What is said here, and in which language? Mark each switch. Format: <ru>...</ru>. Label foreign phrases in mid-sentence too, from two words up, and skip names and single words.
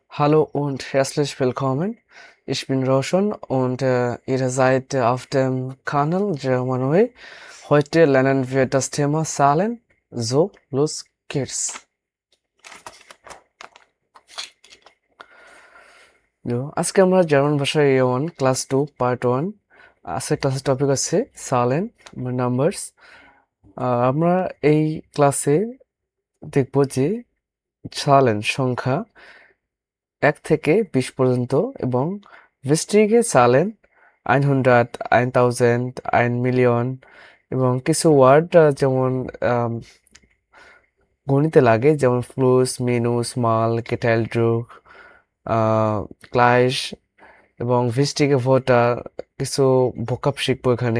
<de>Hallo und herzlich willkommen. Ich bin Roshan und ihr seid auf dem Kanal Germanway. Heute lernen wir das Thema Zahlen. So, los geht's.</de> <bn>আজকে আমরা জার্মান ভাষায় A1 ক্লাস 2 পার্ট 1 আজকে ক্লাসের টপিক আছে সালেন নাম্বারস। আমরা এই ক্লাসে দেখব যে সালেন সংখ্যা 1 থেকে 20 পর্যন্ত এবং</bn> <de>wichtige Zahlen</de> <bn>100, 1000, 1 মিলিয়ন এবং কিছু ওয়ার্ড যেমন গণিতে লাগে যেমন</bn> <de>Plus, Minus, mal, geteilt durch, gleich</de> <bn>এবং</bn> <de>wichtige Wörter</de> <bn>কিছু ভোকাব শিখবো এখানে।</bn>